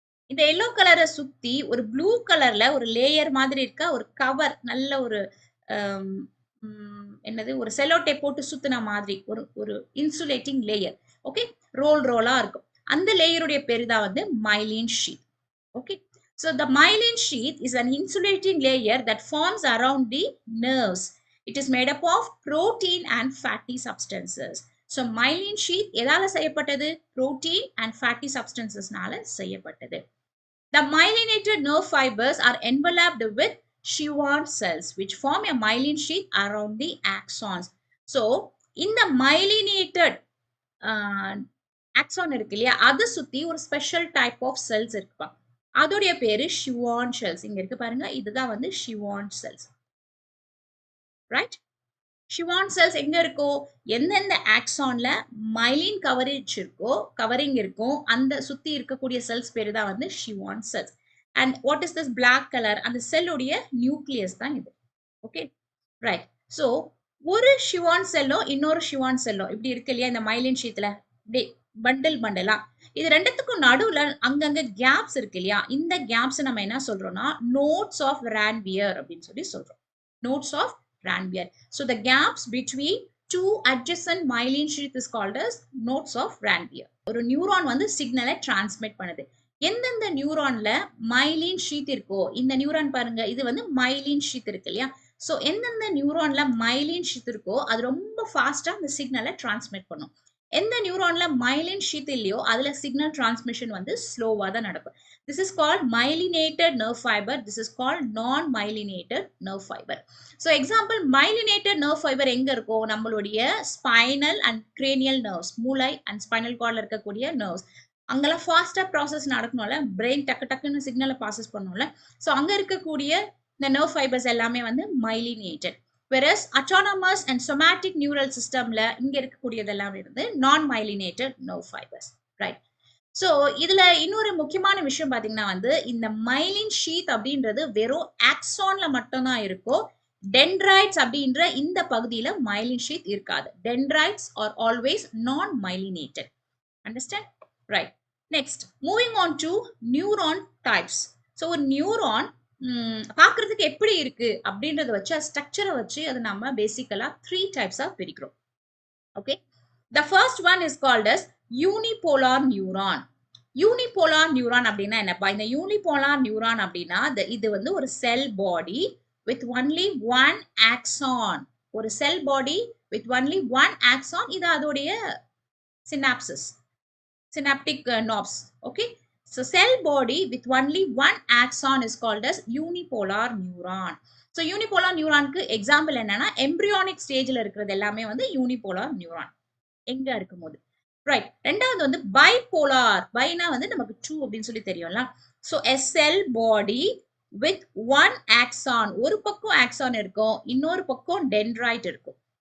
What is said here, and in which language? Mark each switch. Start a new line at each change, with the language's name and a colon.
Tamil: இந்த எல்லோ கலரை சுத்தி ஒரு ப்ளூ கலர்ல ஒரு லேயர் மாதிரி இருக்க ஒரு கவர், நல்ல ஒரு என்னது, ஒரு செல்லோ டேப் போட்டு சுத்தின மாதிரி ஒரு ஒரு இன்சுலேட்டிங் லேயர். ஓகே, ரோல் ரோலா இருக்கும். அந்த லேயருடைய பேரு தான் வந்து myelin sheath.
English: Okay, so the myelin sheath is an insulating layer that forms around the nerves. It is made up of protein and fatty substances. So myelin sheath
Tamil: எதால செய்யப்பட்டது?
English: Protein and fatty substances
Tamil: நால செய்யப்பட்டது.
English: The myelinated nerve fibers are enveloped with Schwann cells which form a myelin sheath around the axons.
Tamil: So இந்த myelinated axon இருக்கு இல்லையா, அதை சுத்தி ஒரு ஸ்பெஷல் டைப் ஆஃப் செல்ஸ் இருக்குப்பா. அதோடைய பேரு ஷிவான் செல்ஸ். இங்க இருக்கு பாருங்க, இதுதான் வந்து ஷிவான் செல்ஸ். ரைட்? ஷிவான் செல்ஸ் எங்க இருக்கோ, எந்தெந்த ஆக்சான்ல மைலின் கவரேஜ் இருக்கோ, கவரிங் இருக்கும், அந்த சுத்தி இருக்கக்கூடிய செல்ஸ் பேரு தான் வந்து ஷிவான் cells.
English: And what is this black colour?
Tamil: அந்த செல்லுடைய நியூக்ளியஸ் தான் இது. Okay, right. சோ ஒரு ஷிவான் செல்லோ இன்னொரு ஷிவான் செல்லோ இப்படி இருக்கு இல்லையா இந்த மைலின் ஷீட்ல, பண்டில் பண்டலா, இது ரெண்டுத்துக்கும் நடுவுல அங்கங்க கேப்ஸ் இருக்கு இல்லையா, இந்த கேப்ஸ் நம்ம என்ன சொல்றோம்னா நோட்ஸ் ஆஃப் ரான்வியர் அப்படின்னு சொல்லி சொல்றோம். Notes of ரான்வியர்.
English: So the gaps between two adjacent myelin sheath is called as nodes of Ranvier.
Tamil: ஒரு நியூரான் வந்து சிக்னலை டிரான்ஸ்மிட் பண்ணுது. எந்தெந்த நியூரான்ல மைலின் ஷீத் இருக்கோ, இந்த நியூரான் பாருங்க, இது வந்து மைலின் ஷீத் இருக்கு இல்லையா, சோ எந்தெந்த நியூரான்ல மைலின் ஷீத் இருக்கோ அது ரொம்ப ஃபாஸ்டா அந்த சிக்னலை டிரான்ஸ்மிட் பண்ணும். எந்த நியூரான்ல மைலின் ஷீத் இல்லையோ அதுல சிக்னல் டிரான்ஸ்மிஷன் வந்து ஸ்லோவா தான் நடக்கும்.
English: This is called myelinated nerve fiber. This is called non-myelinated nerve fiber. So example, myelinated nerve fiber
Tamil: எங்க இருக்கும்? நம்மளுடைய
English: spinal and cranial nerves,
Tamil: மூளை
English: and spinal cordல
Tamil: இருக்கக்கூடிய
English: nerves.
Tamil: அங்கெல்லாம் ஃபாஸ்டா ப்ராசஸ் நடக்கணும்ல, பிரெயின் டக்கு டக்குன்னு சிக்னலை ப்ராசஸ் பண்ணணும்ல, ஸோ அங்க இருக்கக்கூடிய இந்த நர்வ் ஃபைபர்ஸ் எல்லாமே வந்து myelinated.
English: whereas autonomous and somatic neural systemல
Tamil: இங்க இருக்கக்கூடியதெல்லாம் வந்து
English: Non myelinated nerve fibres. Right?
Tamil: So இதுல இன்னொரு முக்கியமான விஷயம் பாத்தீங்கன்னா வந்து இந்த மைலின் ஷீத் அப்படின்றது வெறும் ஆக்சான்ல மட்டும்தான் இருக்கும். டென்ட்ரைட்ஸ் அப்படின்ற இந்த பகுதியில மைலின் ஷீத் இருக்காது.
English: Dendrites are always non myelinated. Understand? Right. Next, moving on to neuron types.
Tamil: So ஒரு நியூரான் பார்க்கறதுக்கு எப்படி இருக்கு அப்படின்றத வச்சு ஸ்ட்ரக்சரை வச்சு அதை நம்ம பேசிக்கலா 3 டைப்ஸா பிரிக்கிறோம்.
English: Okay, the first one is called as unipolar neuron.
Tamil: unipolar neuron அப்படின்னா என்னப்பா? இந்த unipolar neuron அப்படின்னா இது வந்து ஒரு செல் பாடி
English: with only one axon.
Tamil: ஒரு செல் பாடி
English: with only one axon.
Tamil: இது அதோடைய synapses, synaptic knobs.
English: Okay, so cell body with only one axon is called as unipolar neuron.
Tamil: So unipolar neuronக்கு example என்னன்னா embryonic stageல இருக்கிறது எல்லாமே வந்து unipolar neuron எங்க இருக்கும்போது. ரைட். ரெண்டாவது வந்து பைபோலார். பைனா வந்து நமக்கு 2 அப்படின்னு சொல்லி தெரியும்ல.
English: So a cell body with one axon.
Tamil: ஒரு பக்கம் ஆக்சான் இருக்கும், இன்னொரு பக்கம் டென்ட்ரைட் இருக்கும்.